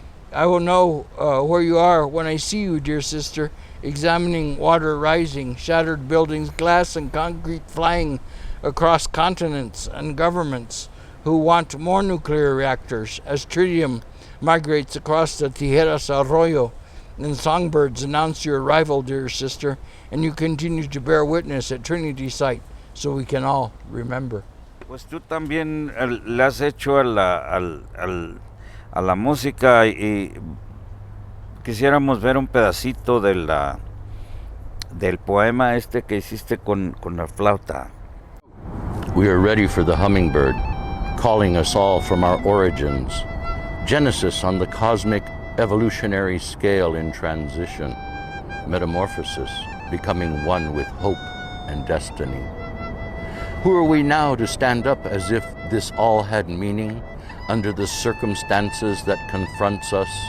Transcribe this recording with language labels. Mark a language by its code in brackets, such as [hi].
[en] I will know where you are when I see you, dear sister, examining water rising, shattered buildings, glass and concrete flying across continents and governments who want more nuclear reactors as tritium migrates across the Tijeras Arroyo and songbirds announce your arrival, dear sister, and you continue to bear witness at Trinity Site so we can all remember. [es] Pues tú también le has hecho a la música y quisiéramos ver un pedacito del poema este que hiciste con la flauta. [en] We are ready for the hummingbird, calling us all from our origins. Genesis on the cosmic evolutionary scale in transition. Metamorphosis, becoming one with hope and destiny. Who are we now to stand up as if this all had meaning under the circumstances that confronts us?